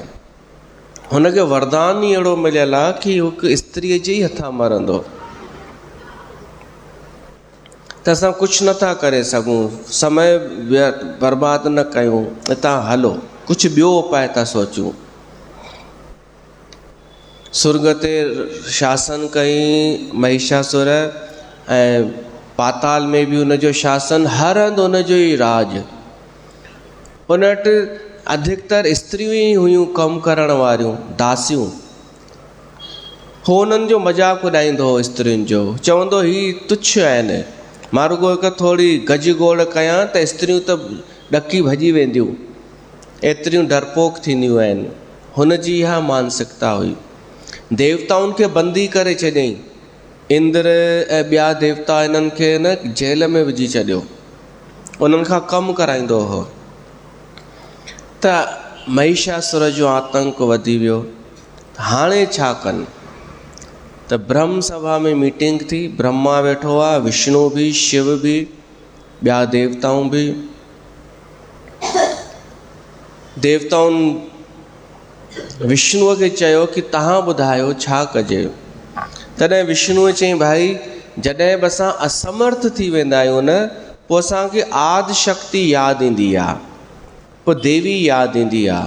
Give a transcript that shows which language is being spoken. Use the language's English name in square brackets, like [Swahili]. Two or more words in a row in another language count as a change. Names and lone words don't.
[Sindhi] हुनखे वरदान ई अहिड़ो मिलियल आहे कि हिकु स्त्रीअ जे ई हथां मरंदो। त असां कुझु नथा करे सघूं, समय बर्बादु न कयूं, हितां हलो, कुझु ॿियो उपाय था सोचूं। सुर्ग ते शासन कई महिषासुर, ऐं पाताल में बि हुनजो शासन, हर हंधि हुनजो ई राज। उन वटि अधिकतर स्त्रियूं ई हुयूं कमु करण वारियूं, दासियूं। हो हुननि जो मज़ाक उॾाईंदो हो स्त्रियुनि जो, चवंदो ही तुच्छ आहिनि, मां रुगो हिकु थोरी गज गोड़ कयां त स्त्रियूं त ॾकी भॼी वेंदियूं, एतिरियूं डरपोक थींदियूं आहिनि। हुनजी इहा मानसिकता हुई। देवताउनि खे बंदी करे छॾियईं। इंद्र ऐं ॿिया देवता इन्हनि खे न जेल में विझी छॾियो, उन्हनि खां कमु कराईंदो हो। त महिषासुर जो आतंक वधी वियो। हाणे छा कनि? त ब्रह्म सभा में मीटिंग थी, ब्रह्मा वेठो आहे, विष्णु बि, शिव बि, ॿिया देवताऊं बि। देवताउनि विष्णुअ खे चयो कि तव्हां ॿुधायो छा कजे। तॾहिं विष्णुअ चयईं, भाई जॾहिं बि असां असमर्थ थी वेंदा आहियूं न, पोइ असांखे आदि शक्ति यादि ईंदी आहे, पोइ देवी यादि ईंदी आहे।